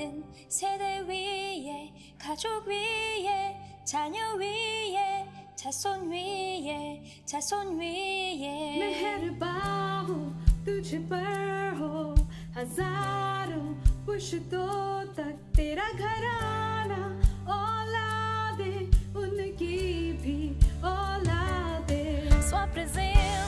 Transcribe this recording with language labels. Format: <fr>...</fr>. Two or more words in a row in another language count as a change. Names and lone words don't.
<ko>세대 위에 가족 위에 자녀 위에 자손 위에 자손 위에</ko> <hi>मेहरबान तुझ पर हो हजारों पुश्तों तक तेरा घराना औलादे उनकी भी औलादे</hi> <pt>sua presença</pt>